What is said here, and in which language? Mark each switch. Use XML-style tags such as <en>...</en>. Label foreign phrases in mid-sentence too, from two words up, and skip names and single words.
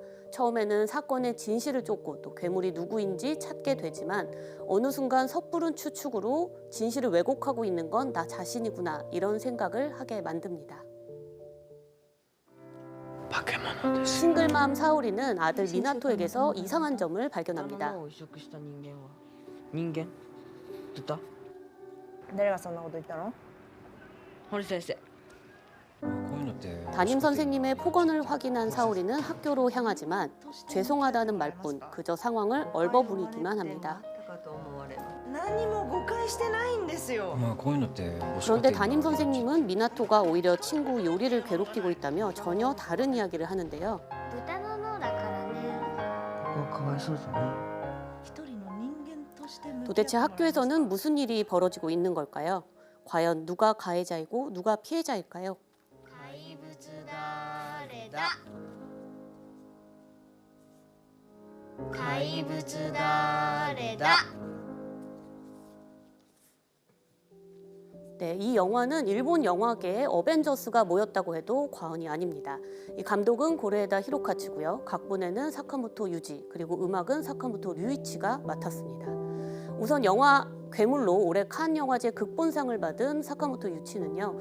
<ko>처음에는 사건의 진실을 쫓고 또 괴물이 누구인지 찾게 되지만 어느 순간 섣부른 추측으로 진실을 왜곡하고 있는 건 나 자신이구나 이런 생각을 하게 만듭니다. 싱글맘 사오리는 아들 미나토에게서 이상한 점을 발견합니다.</ko> <ja>人間どった？誰がそんなこと言ったの？堀先生。</ja> <ko>담임 선생님의 폭언을 확인한 사오리는 학교로 향하지만 죄송하다는 말뿐 그저 상황을 얼버무리기만 합니다.</ko> <ja>何も誤解してないんですよ。</ja> <ko>그런데 담임 선생님은 미나토가 오히려 친구 요리를 괴롭히고 있다며 전혀 다른 이야기를 하는데요.</ko> <ja>豚の脳だからね。ここはかわいそうじゃない？</ja> <ko>도대체 학교에서는 무슨 일이 벌어지고 있는 걸까요? 과연 누가 가해자이고 누가 피해자일까요?</ko> <ja>怪物誰だ。怪物誰だ。</ja> <ko>네, 이 영화는 일본 영화계의 어벤져스가 모였다고 해도 과언이 아닙니다. 이 감독은 고레에다 히로카츠고요. 각본에는 사카모토 유지, 그리고 음악은 사카모토 류이치가 맡았습니다. 우선 영화 괴물로 올해 칸 영화제 극본상을 받은 사카모토 유치는요.</ko>